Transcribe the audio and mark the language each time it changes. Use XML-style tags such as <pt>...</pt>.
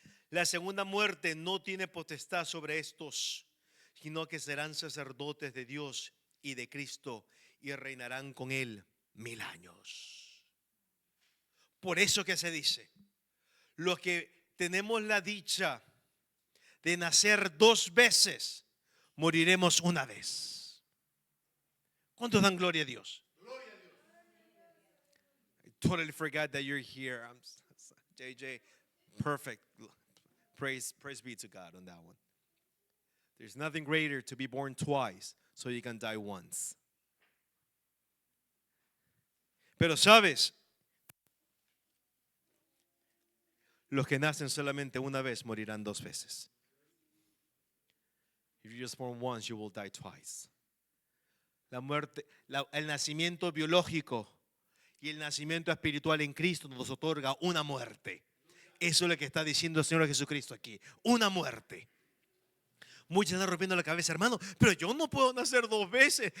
<es>La segunda muerte no tiene potestad sobre estos, sino que serán sacerdotes de Dios y de Cristo y reinarán con Él 1000 años. Por eso que se dice, los que tenemos la dicha de nacer 2 veces, moriremos una vez. ¿Cuántos dan gloria a Dios?</es> <en>I totally forgot that you're here. JJ, perfect. Praise be to God on that one. There's nothing greater to be born twice so you can die once.</en> <es>Pero sabes, los que nacen solamente una vez morirán 2 veces.</es> <en>If you're just born once, you will die twice.</en> <es>La muerte, el nacimiento biológico y el nacimiento espiritual en Cristo nos otorga una muerte. Eso es lo que está diciendo el Señor Jesucristo aquí. Una muerte. Muchos están rompiendo la cabeza, hermano, pero yo no puedo nacer 2 veces.</es>